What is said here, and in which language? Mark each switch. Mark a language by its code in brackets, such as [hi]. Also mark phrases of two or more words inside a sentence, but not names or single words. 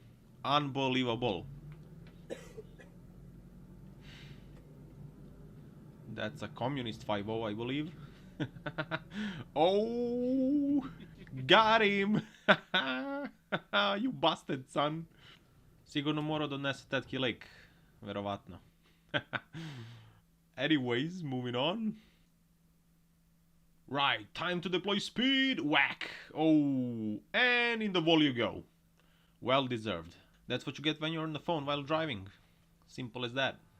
[en] Unbelievable. That's a communist 5-0, I believe. Oh! Got him! You busted, son. [sr] Sigurno mora donese tetki lek. Verovatno. [en] Anyways, moving on. Right, time to deploy speed. Whack. Oh, and in the wall you go. Well deserved. That's what you get when you're on the phone while driving. Simple as that.